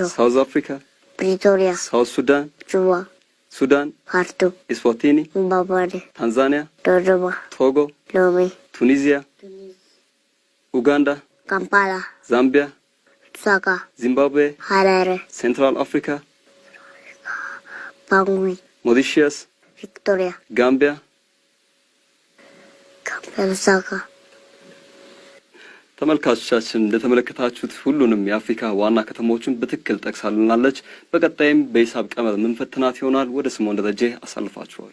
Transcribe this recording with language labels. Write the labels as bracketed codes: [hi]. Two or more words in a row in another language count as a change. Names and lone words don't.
[am] ሳውዝ አፍሪካ፣ ፕሪቶሪያ፣ ሳውዝ ሱዳን፣ ጁባ፣ ሱዳን፣ ካርቱም፣ ኢስዋቲኒ፣ ባባኔ፣ ታንዛኒያ፣ ዶዶባ፣ ቶጎ፣ ሎሜ፣ ቱኒዚያ፣ ኡጋንዳ፣ ካምፓላ፣ ዛምቢያ፣ ሉሳካ፣ ዚምባብዌ፣ ሀረሬ፣ ሴንትራል አፍሪካ፣ ባንጉይ፣ ሞሪሸስ፣ ቪክቶሪያ፣ ጋምቢያ። ሉሳካ። ተመልካቾቻችን እንደተመለከታችሁት ሁሉንም የአፍሪካ ዋና ከተሞችን በትክክል ጠቅሳልናለች። በቀጣይም በሂሳብ ቀመር ምንፈትናት ይሆናል። ወደ ስምኦን ደረጀ አሳልፋችኋል።